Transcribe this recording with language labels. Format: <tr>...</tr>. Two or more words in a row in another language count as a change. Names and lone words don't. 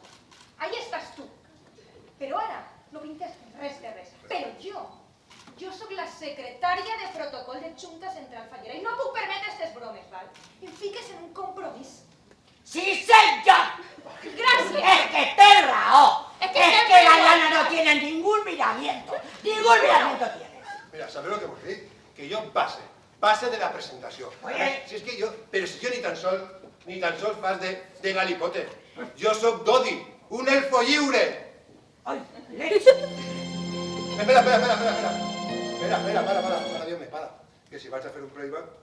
<ca>Allà estàs tu. Però ara no pintes res de res. Però jo sóc la secretària de protocol de Junta Central Fallera i no puc permetre aquestes bromes, val? Em fiques en un compromís.</ca> <es>¡Sí, señor!</es> <ca>Gràcies! ¡Es que té raó!</ca> <es>Es ¡Es que que siempre la lo lana digo. no tiene ningún miramiento! ¡Ningún miramiento tiene! Mira, ¿sabes lo que vos dic?</es> <ca>Que jo passe de la presentació.</ca> <es>Oye.</es> <ca>Si és que jo, però si jo ni tan sols fas de galipote. Jo sóc Dodi, un elfo lliure.</ca> <es>¡Ay, leche! Espera, Dios me para.</es> <ca>Que si vas a fer un playback...</ca>